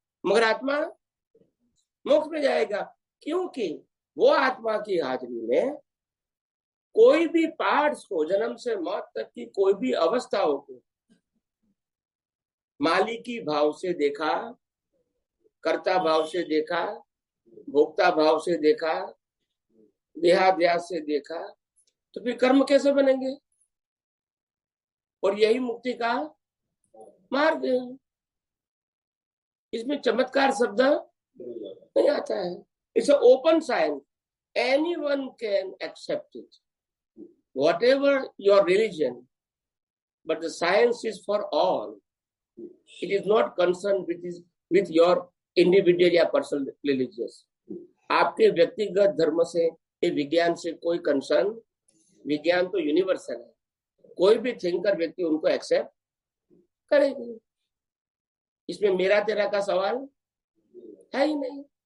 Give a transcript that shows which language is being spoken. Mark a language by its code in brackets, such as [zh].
[hi] मगर आत्मा मोक्ष में जाएगा, क्योंकि वो आत्मा की हाजिरी में कोई भी पार्ट्स को, जन्म से मौत तक की कोई भी अवस्थाओं को मालिकी भाव से देखा, कर्ता भाव से देखा, भोक्ता भाव से देखा, देहाध्यास से देखा, तो फिर कर्म कैसे बनेंगे? और यही मुक्ति का मार्ग है। इसमें चमत्कार शब्द नहीं आता है। [en] It's open science, anyone can accept it, whatever your religion, but the science is for all. It is not concerned with your [hi] individual या पर्सनल रिलीजियस, आपके व्यक्तिगत धर्म से, ये विज्ञान से कोई कंसर्न, विज्ञान तो यूनिवर्सल है, कोई भी थिंकर व्यक्ति उनको एक्सेप्ट करेगी, इसमें मेरा तेरा का सवाल है ही नहीं।